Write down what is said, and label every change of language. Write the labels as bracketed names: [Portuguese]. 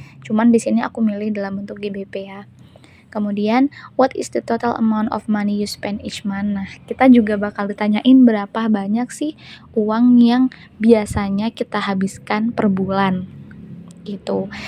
[Indonesian] Cuman di sini aku milih dalam bentuk GBP ya. [English] Kemudian, what is the total amount of money you spend each month? [Indonesian] Nah, kita juga bakal ditanyain berapa banyak sih uang yang biasanya kita habiskan per bulan gitu.